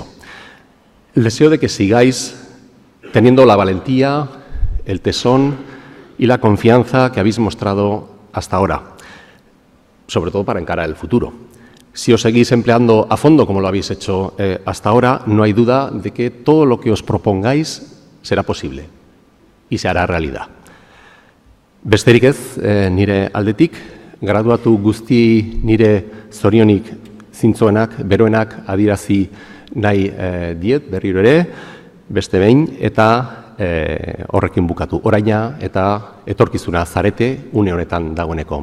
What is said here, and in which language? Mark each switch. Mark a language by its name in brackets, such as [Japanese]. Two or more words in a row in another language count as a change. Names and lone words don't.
[Spanish] El deseo de que sigáis teniendo la valentía, el tesón y la confianza que habéis mostrado hasta ahora, sobre todo para encarar el futuro. Si os seguís empleando a fondo como lo habéis hecho hasta ahora, no hay duda de que todo lo que os propongáis será posible y se hará realidad. [Basque] Besterik ez, nire aldetik, graduatu guzti nire zorionik zintzoenak, beroenak adierazi nahi diet berriro ere, beste behin, eta horrekin bukatu. Oraina eta etorkizuna zarete une honetan dagoeneko.